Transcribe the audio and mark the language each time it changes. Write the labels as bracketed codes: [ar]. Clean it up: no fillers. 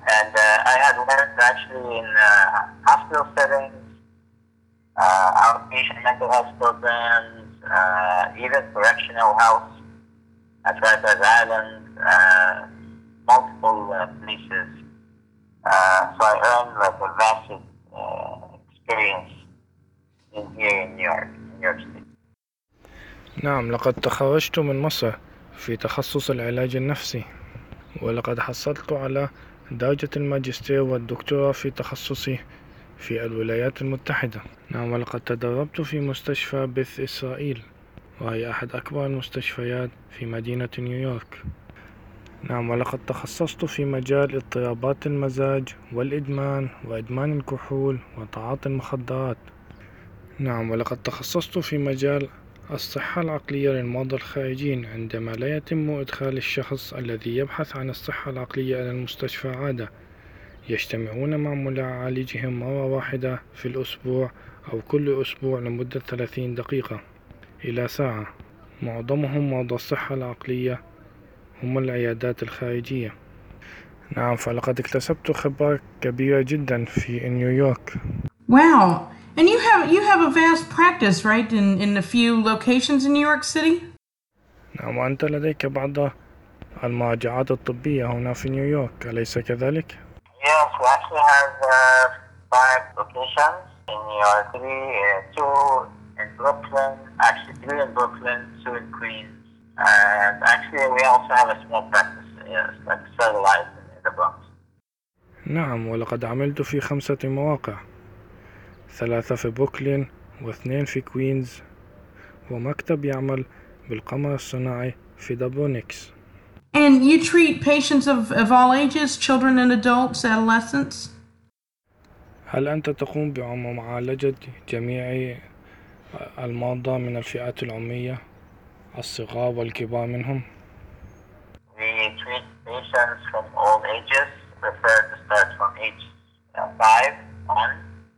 [en] And I had learned actually in hospital settings, outpatient mental health programs, even correctional house at Rikers Island, multiple places. So I earned like a vast experience in here in New York City. [ar] نعم، لقد تخرجت من مصر في تخصص العلاج النفسي. ولقد حصلت على درجة الماجستير والدكتوراه في تخصصي في الولايات المتحدة. نعم، ولقد تدربت في مستشفى بيث إسرائيل، وهي أحد أكبر المستشفيات في مدينة نيويورك. نعم، ولقد تخصصت في مجال اضطرابات المزاج والإدمان وإدمان الكحول وتعاطي المخدرات. نعم، ولقد تخصصت في مجال الصحة العقلية للمرضى الخارجين عندما لا يتم إدخال الشخص الذي يبحث عن الصحة العقلية إلى المستشفى عادة. يجتمعون مع معالجهم مرة واحدة في الأسبوع أو كل أسبوع لمدة 30 دقيقة إلى ساعة. معظمهم مرضى الصحة العقلية هم العيادات الخارجية. نعم، فلقد اكتسبت خبرة كبيرة جدا في نيويورك. [en] Wow. And you have a vast practice, right, in a few locations in New York City? [ar] نعم، وأنت لديك بعض المراجعات الطبية هنا في نيويورك، أليس كذلك؟ [en] Yes, we actually have five locations in New York City, two in Brooklyn, actually three in Brooklyn, two in Queens, and actually we also have a small practice, like satellite in the Bronx. [ar] نعم، ولقد عملت في 5 مواقع. 3 في بروكلين و2 في كوينز، ومكتب يعمل بالقمر الصناعي في دابونيكس. [en] And you treat patients of all ages, children and adults, adolescents? [ar] هل أنت تقوم بمعالجة جميع المرضى من الفئات العمرية، الصغار والكبار منهم؟ [en] We treat patients from all ages, prefer to start from age 5 on.